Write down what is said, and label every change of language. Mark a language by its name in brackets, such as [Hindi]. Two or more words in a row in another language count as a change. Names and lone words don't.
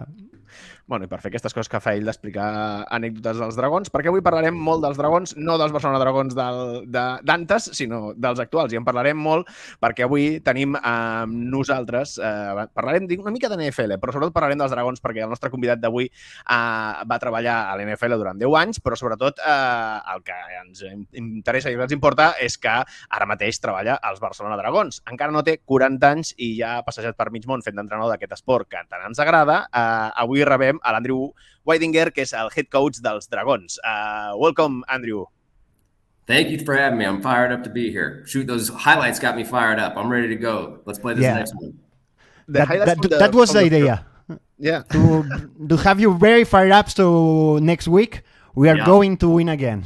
[Catalan] Bueno, i per fer aquestes coses que fa ell d'explicar anècdotes dels dragons, perquè avui parlarem molt dels dragons, no dels Barcelona Dragons d'antes, sinó dels actuals, i en parlarem molt perquè avui tenim amb nosaltres, parlarem una mica de NFL, però sobretot parlarem dels dragons perquè el nostre convidat d'avui va treballar a l'NFL durant 10 anys, però sobretot el que ens interessa i el que ens importa és que ara mateix treballa als Barcelona Dragons. Encara no té 40 anys i ja ha passejat per mig món fent d'entrenador d'aquest esport que tant ens agrada. Avui rebem a l'Andrew Weidinger, que és el [English] head coach [Catalan] dels Dragons. [English] Welcome, Andrew. Thank you for having me. I'm fired up to be here. Shoot, those highlights got me fired up. I'm ready to go. Let's play this next one. That was the idea. Yeah. To have you very fired up, so next week we are going to win again.